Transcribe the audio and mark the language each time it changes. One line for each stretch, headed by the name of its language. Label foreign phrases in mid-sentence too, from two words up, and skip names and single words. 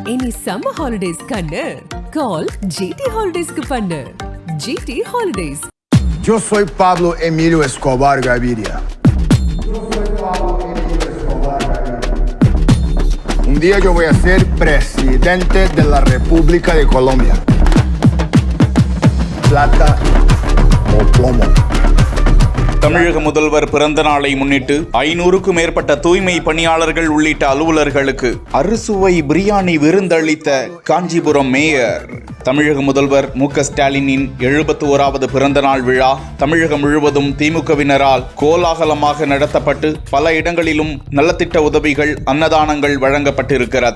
Tamil: இனி
English: summer holidays
Tamil: கண்ணு கால் GT Holidays க்கு பண்ணு. GT Holidays.
Spanish: Yo soy Pablo Emilio Escobar Gaviria. Un día yo voy a ser presidente de la República de Colombia. Plata o plomo.
Tamil: தமிழக முதல்வர் பிறந்த நாளை முன்னிட்டு 500க்கும் மேற்பட்ட தூய்மை பணியாளர்கள் உள்ளிட்ட அலுவலர்களுக்கு அறுசுவை பிரியாணி விருந்தளித்த காஞ்சிபுரம் மேயர். தமிழக முதல்வர் மு.க. ஸ்டாலினின் 71வது பிறந்த நாள் விழா தமிழகம் முழுவதும் திமுகவினரால் கோலாகலமாக நடத்தப்பட்டு பல இடங்களிலும் நலத்திட்ட உதவிகள், அன்னதானங்கள் வழங்கப்பட்டிருக்கிறது.